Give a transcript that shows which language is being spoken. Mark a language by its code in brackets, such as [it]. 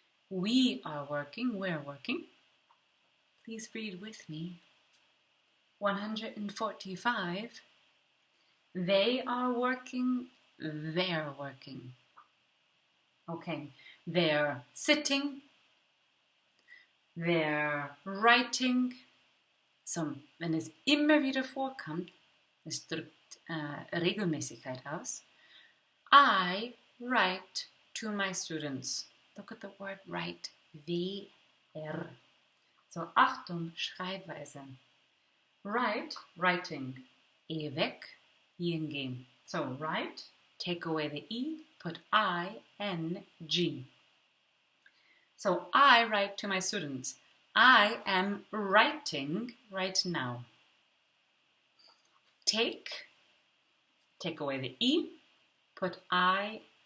[en] We are working, we're working. Please read with me. 145. They are working, they're working. Okay, they're sitting, they're writing. [de] So, wenn es immer wieder vorkommt, es drückt Regelmäßigkeit aus. [en] I write to my students. Look at the word write, W-R. [de] So, Achtung, Schreibweise. Write, writing, E weg, ing. [en] So, write, take away the E, put I-N-G. So, I write to my students. I am writing right now. Take away the E, put I-N-G.